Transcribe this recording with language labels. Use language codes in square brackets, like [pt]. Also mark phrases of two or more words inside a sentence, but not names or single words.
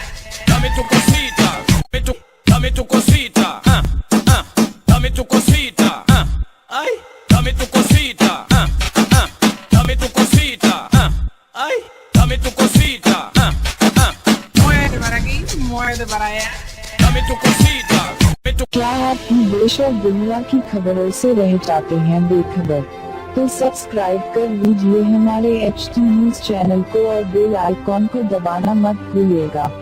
[es] dame tu cosita, dame tu cosita, dame tu cosita, ay, dame tu cosita, dame tu cosita, ay, dame tu cosita, Muévete para aquí, muévete para allá. dame tu cosita, [hi] क्या आप देश और दुनिया की खबरों से रह जाते हैं बेखबर? तो सब्सक्राइब कर लीजिए हमारे HT न्यूज चैनल को और बेल आइकॉन को दबाना मत भूलिएगा।